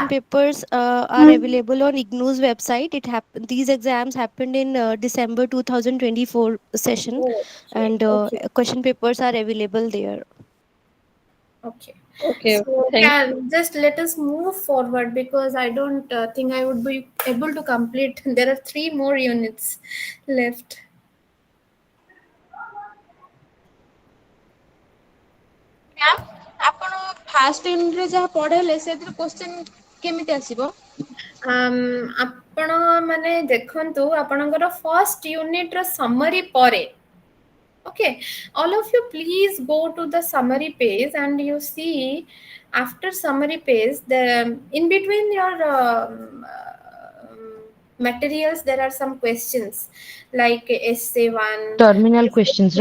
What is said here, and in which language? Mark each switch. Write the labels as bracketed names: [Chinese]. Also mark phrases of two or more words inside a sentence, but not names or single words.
[English] question papers are available on IGNOU's website. These exams happened in December 2024 session, Okay, and okay. question papers are available there. Okay. Okay, okay, So thank you. can just let us move forward because I don't think I would be able to complete. There are 3 more units left. [Odia] ମ୍ୟାମ୍ ଆପଣ [English] first unit [Odia] ଯାହା ପଢ଼େଇଲେ ସେଥିରେ କ୍ୱେଶ୍ଚନ୍ କେମିତି ଆସିବ? ଆପଣ ମାନେ ଦେଖନ୍ତୁ ଆପଣଙ୍କର ଫର୍ଷ୍ଟ ୟୁନିଟର ସମରି ପରେ [English] Okay, all of you, please go to the summary page and you see after summary page, the in between your materials there are some questions like essay one, Terminal essay questions,